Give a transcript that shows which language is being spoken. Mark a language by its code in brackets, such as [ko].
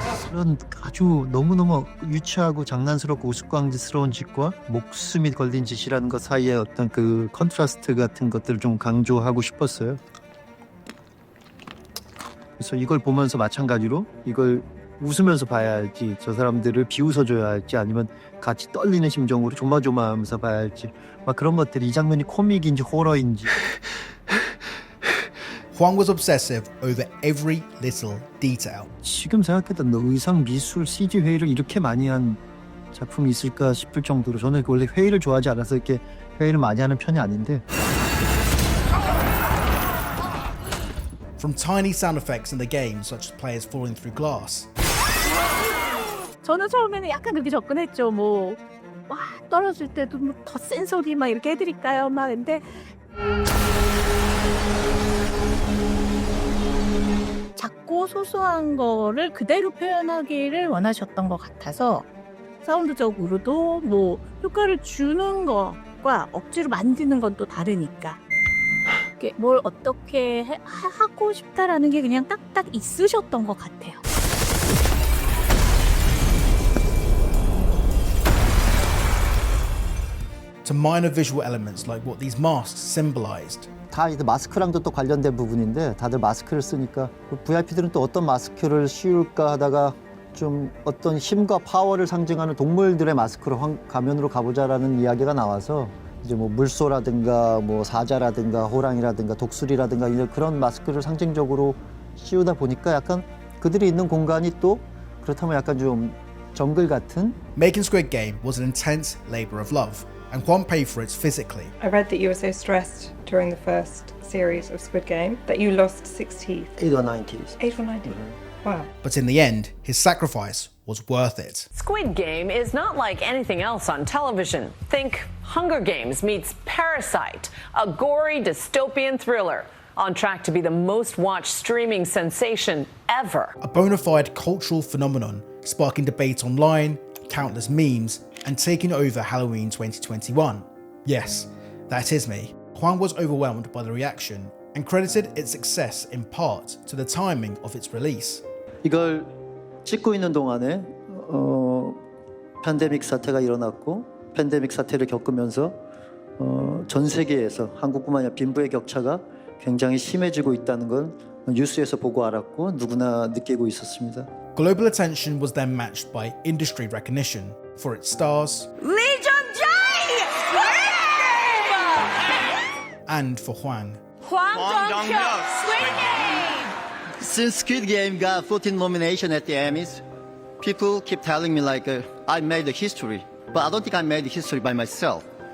[ko] 그런 아주 너무너무 유치하고 장난스럽고 우스꽝스러운 짓과 목숨이 걸린 짓이라는 것 사이에 어떤 그 컨트라스트 같은 것들을 좀 강조하고 싶었어요. 그래서 이걸 보면서 마찬가지로 이걸 웃으면서 봐야 할지 저 사람들을 비웃어줘야 할지 아니면 같이 떨리는 심정으로 조마조마하면서 봐야 할지 막 그런 것들이 이 장면이 코믹인지 호러인지. [en] Hwang was obsessive over every little detail. [ko] 지금 생각해도 의상, 미술, CG 회의를 이렇게 많이 한 작품이 있을까 싶을 정도로 저는 원래 회의를 좋아하지 않아서 이렇게 회의를 많이 하는 편이 아닌데 [en] From tiny sound effects in the game, such as players falling through glass. [ko] 저는 처음에는 약간 그렇게 접근했죠. 와 떨어질 때도 더 센 소리 막 이렇게 해드릴까요? 막 근데 작고 소소한 거를 그대로 표현하기를 원하셨던 것 같아서 사운드적으로도 효과를 주는 것과 억지로 만드는 건 또 다르니까 뭘 어떻게 하고 싶다라는 게 그냥 딱딱 있으셨던 것 같아요. [en] to minor visual elements like what these masks symbolized. [ko] 다 이제 마스크랑도 또 관련된 부분인데 다들 마스크를 쓰니까 VIP들은 또 어떤 마스크를 씌울까 하다가 좀 어떤 힘과 파워를 상징하는 동물들의 마스크로 가면으로 가보자라는 이야기가 나와서 이제 뭐 물소라든가 뭐 사자라든가 호랑이라든가 독수리라든가 이런 그런 마스크를 상징적으로 씌우다 보니까 약간 그들이 있는 공간이 또 그렇다면 약간 좀 정글 같은. [en] Making Squid Game was an intense labor of love, and Hwang paid for it physically. I read that you were so stressed during the first series of Squid Game that you lost 6 teeth. 8 or 9 teeth. 8 or 9 teeth? Wow. But in the end, his sacrifice was worth it. Squid Game is not like anything else on television. Think Hunger Games meets Parasite, a gory dystopian thriller on track to be the most watched streaming sensation ever. A bona fide cultural phenomenon, sparking debate online, countless memes, and taking over Halloween 2021. Yes, that is me. Hwang was overwhelmed by the reaction and credited its success in part to the timing of its release. [ko] 이걸 찍고 있는 동안에 팬데믹 사태가 일어났고 팬데믹 사태를 겪으면서 전 세계에서 한국뿐만 아니라 빈부의 격차가 굉장히 심해지고 있다는 건 뉴스에서 보고 알았고 누구나 느끼고 있었습니다. [en] Global attention was then matched by industry recognition for its stars Lee Jung-jae! and for Hwang. Hwang Dong-hyuk! Squid Game! Since Squid Game got 14 nominations at the Emmys, people keep telling me like I made the history, but I don't think I made the history by myself.